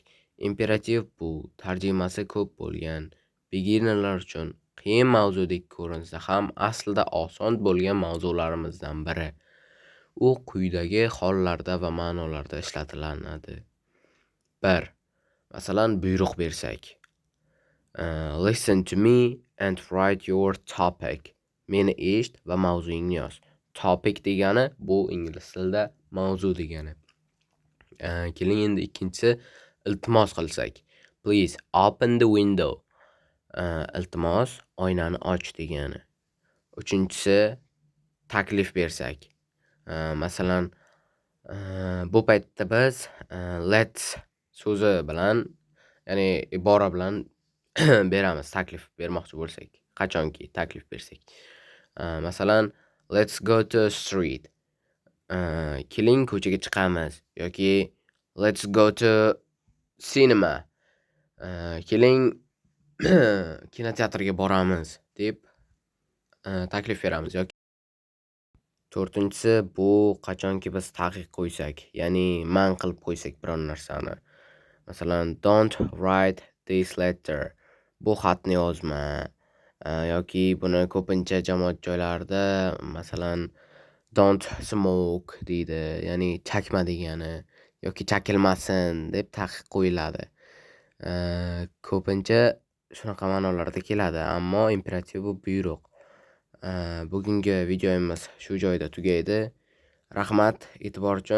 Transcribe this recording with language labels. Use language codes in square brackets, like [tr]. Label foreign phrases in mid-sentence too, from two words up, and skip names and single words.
[uz] Imperativ bu tarjimasi ko'p bo'lgan, beginnerlar uchun qiyin mavzudek ko'rinsa ham aslida oson bo'lgan mavzularimizdan biri. U quyidagi hollarda va ma'nolarda ishlatilinadi. 1. Masalan, buyruq bersak. [en] Listen to me and write your topic. [uz] Meni eshit va mavzuyingni yoz. Topic degani bu ingliz tilida mavzu degani. Keling endi ikkinchisi iltimos qilsak. [en] Please open the window. [uz] Iltimos oynani och degani. Uchinchisi taklif bersak. Masalan, bu paytda biz let's so'zi bilan, ya'ni ibora bilan beramiz, taklif bermoqchi bo'lsak, qachonki taklif bersak. Masalan, [en] let's go to a street. [uz] Keling ko'chaga chiqamiz yoki [en] let's go to cinema. [uz] Keling kinoteatrga boramiz deb taklif beramiz yoki to'rtinchisi bu qachonki biz taqiq qo'ysak, ya'ni man qilib qo'ysak biron narsani. Masalan, [en] don't write this letter. [uz] Bu xatni yozma. Yoki buni ko'pincha jamoat joylarida masalan [en] don't smoke [uz] deydi, ya'ni chakma degani yoki chakilmasin deb taqiq qo'yiladi. Ko'pincha shunaqa ma'nolarda keladi, ammo imperativ bu buyruq. Bugungi videomiz shu joyda tugaydi. Rahmat e'tibor uchun.